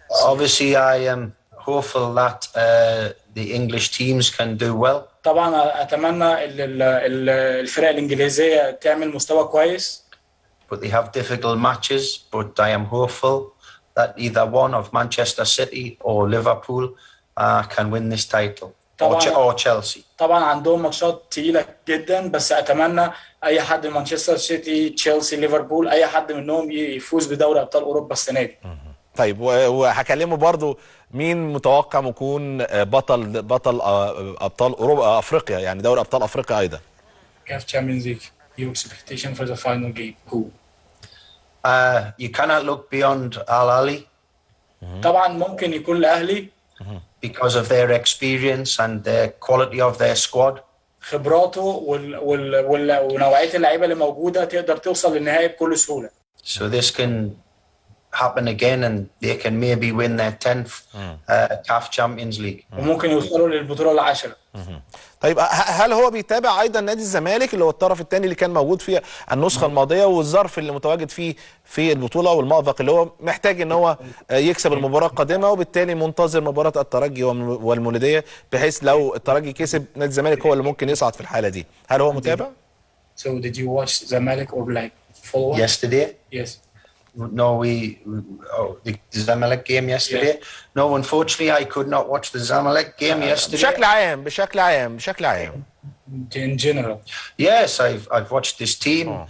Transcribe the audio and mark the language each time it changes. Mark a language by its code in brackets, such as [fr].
[en] Obviously, I am hopeful that the English teams can do well. [ar] طبعا اتمنى الفرق الانجليزيه تعمل مستوى كويس. [en] But they have difficult matches. But I am hopeful that either one of Manchester City or Liverpool can win this title. Or Chelsea. [ar] طبعا عندهم ماتشات تقيله جدا، بس اتمنى اي حد من مانشستر سيتي، تشيلسي، ليفربول، اي حد منهم يفوز بدوري ابطال اوروبا السنه دي. طيب وهكلمه برضو مين متوقع يكون بطل ابطال اوروبا افريقيا، يعني دوري ابطال افريقيا ايضا. [en] CAF Champions League. Your expectation for the final game. Who? You cannot look beyond Al Ahly. [ar] طبعا ممكن يكون الاهلي. [en] Because of their experience and the quality of their squad. [ar] خبراته ونوعيه اللعيبه اللي موجوده تقدر توصل للنهائي بكل سهوله. [en] So this can happen again and they can maybe win their 10th CAF Champions League. [ar] وممكن يوصلوا للبطوله العاشره. طيب هل هو بيتابع ايضا نادي الزمالك اللي هو الطرف الثاني اللي كان موجود في النسخه الماضيه والظرف اللي متواجد فيه في البطوله والمأزق اللي هو محتاج ان هو يكسب المباراه القادمه وبالتالي منتظر مباراه الترجي والمولوديه بحيث لو الترجي كسب نادي الزمالك هو اللي ممكن يصعد في الحاله دي؟ هل هو متابع؟ [en] So did you watch Zamalek or like follow? Yesterday? Yes. No, the Zamalek game yesterday. Yes. No, unfortunately, I could not watch the Zamalek game yesterday. [ar] بشكل عام. [en] In general. Yes, I've watched this team.